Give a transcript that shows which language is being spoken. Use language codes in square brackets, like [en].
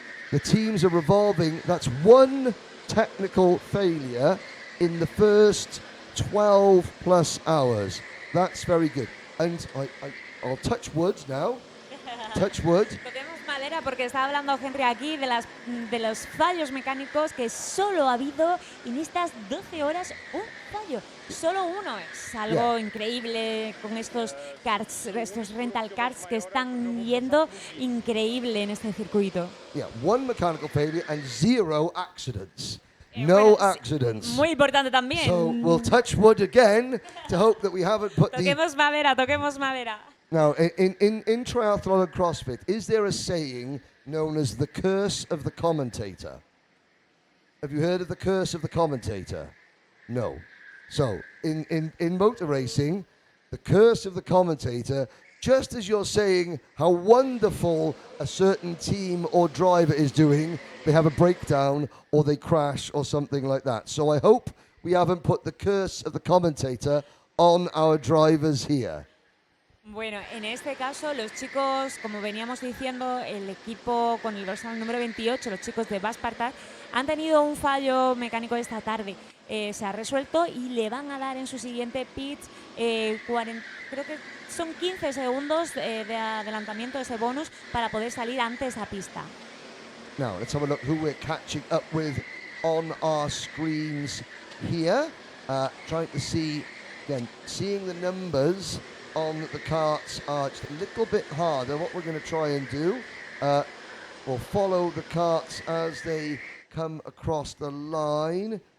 [en] The teams are revolving, that's one technical failure in the first 12 plus hours. That's very good. And I'll touch wood now. Touch wood. [es] Toquemos madera porque está hablando Henry aquí de los fallos mecánicos que solo ha habido en estas 12 horas un fallo. Solo uno. Es algo increíble con estos karts, estos rental karts que están yendo increíble en este circuito. [en] Yeah, one mechanical failure and 0 accidents. No accidents. [es] Muy importante también. [en] So we'll touch wood again to hope that we haven't put [es] toquemos madera. [en] Now, in triathlon and CrossFit, is there a saying known as the curse of the commentator? Have you heard of the curse of the commentator? No. So, in motor racing, the curse of the commentator, just as you're saying how wonderful a certain team or driver is doing, they have a breakdown or they crash or something like that. So I hope we haven't put the curse of the commentator on our drivers here. [es] Bueno, en este caso los chicos, como veníamos diciendo, el equipo con el dorsal número 28, los chicos de Vaspartat, han tenido un fallo mecánico esta tarde. Se ha resuelto y le van a dar en su siguiente pit, creo que son 15 segundos de adelantamiento de ese bonus para poder salir antes a pista. [en] Now, let's have a look who we're catching up with on our screens here. Trying to see, again, seeing the numbers on the karts are just a little bit harder. What we're going to try and do, we'll follow the karts as they come across the line.